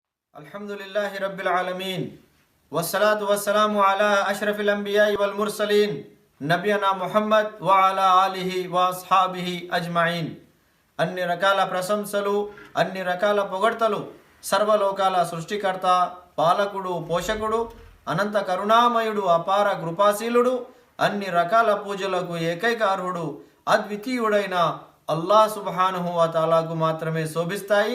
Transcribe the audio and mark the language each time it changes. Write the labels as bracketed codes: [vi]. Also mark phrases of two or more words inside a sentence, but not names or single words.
[ar] الحمد لله رب العالمين والصلاة والسلام على أشرف الأنبياء والمرسلين نبينا محمد وعلى آله وأصحابه أجمعين. [te] అన్ని రకాల ప్రశంసలు, అన్ని రకాల పొగడ్తలు సర్వలోకాల సృష్టికర్త, పాలకుడు, పోషకుడు, అనంత కరుణామయుడు, అపార కృపాశీలుడు, అన్ని రకాల పూజలకు ఏకైక అర్హుడు, అద్వితీయుడైన [ar] الله سبحانه وتعالى [te] మాత్రమే శోభిస్తాయి.